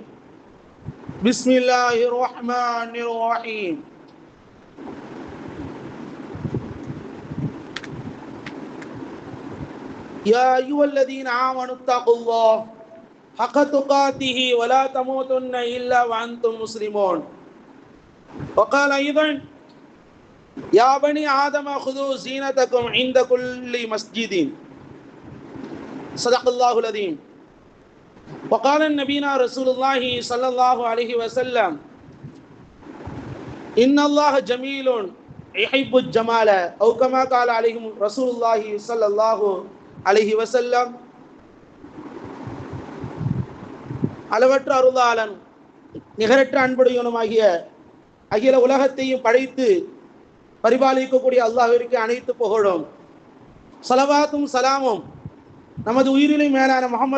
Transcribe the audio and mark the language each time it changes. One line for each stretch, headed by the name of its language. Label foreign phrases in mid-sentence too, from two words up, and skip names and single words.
Arabic: بسم الله الرحمن الرحيم. يا أيها الذين آمنوا اتقوا الله حق تقاته ولا تموتن إلا وأنتم مسلمون. وقال أيضا يا بني آدم خذوا زينتكم عند كل مسجد. صدق الله العظيم. وقال نبينا رسول الله صلى الله عليه وسلم إن الله جميل يحب الجمال أو كما قال عليهم رسول الله صلى الله عليه وسلم.
Tamil: அளவற்ற அருளாளன் நிகரற்ற அன்புடையவனுமாகிய அகில உலகத்தையும் படைத்து பரிபாலிக்கக்கூடிய அல்லாஹ்விற்கு அனைத்து புகழும் ஸலவாத்தும் சலாமும் நமது உயிரிலும் மேலான முஹம்மது